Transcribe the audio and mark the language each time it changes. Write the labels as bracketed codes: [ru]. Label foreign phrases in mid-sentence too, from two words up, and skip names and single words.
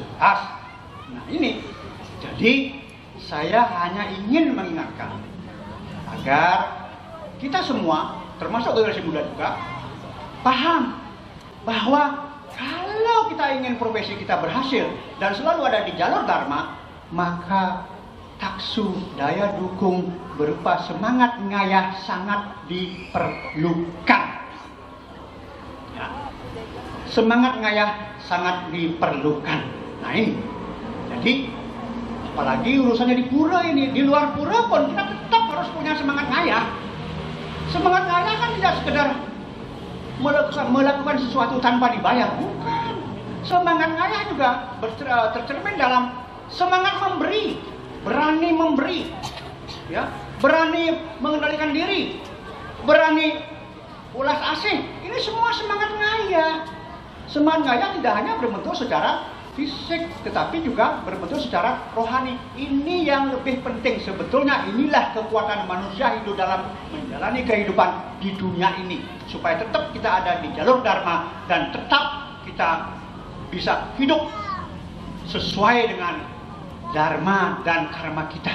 [id] Nah ini, jadi saya hanya ingin mengingatkan agar kita semua, termasuk generasi muda juga, paham bahwa kalau kita ingin profesi kita berhasil dan selalu ada di jalur dharma, maka taksu daya dukung berupa semangat ngayah sangat diperlukan. Ya. Semangat ngayah sangat diperlukan. Nah ini, jadi apalagi urusannya di pura ini, di luar pura pun kita tetap harus punya semangat ngayah. Semangat ngayah kan tidak sekedar melakukan sesuatu tanpa dibayar, bukan. Semangat ngayah juga tercermin dalam semangat memberi, berani memberi, ya, berani mengendalikan diri, berani ulas asih. Ini semua semangat ngayah. Semangat ngayah tidak hanya berbentuk secara fisik, tetapi juga berbentuk secara rohani. Ini yang lebih penting sebetulnya. Inilah kekuatan manusia hidup dalam menjalani kehidupan di dunia ini, supaya tetap kita ada di jalur dharma dan tetap kita bisa hidup sesuai dengan dharma dan karma kita.